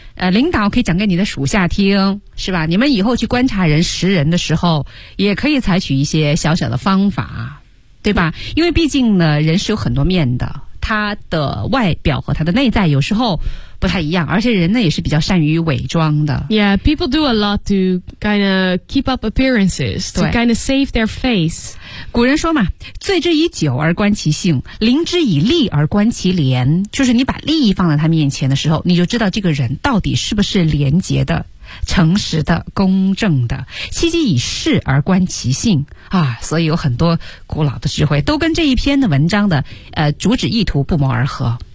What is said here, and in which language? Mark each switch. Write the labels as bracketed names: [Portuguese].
[Chinese] 领导可以讲给你的属下听，是吧？你们以后去观察人识人的时候，也可以采取一些小小的方法，对吧？因为毕竟呢，人是有很多面的，他的外表和他的内在有时候不太一样，而且人呢也是比较善于伪装的。 [English] Yeah, people do a lot to kind of keep up appearances, to kind of save their face. [Chinese] 古人说嘛，醉之以酒而观其性，临之以利而观其廉，就是你把利益放在他面前的时候，你就知道这个人到底是不是廉洁的、诚实的、公正的，戚戚以事而观其性啊，所以有很多古老的智慧都跟这一篇的文章的主旨意图不谋而合。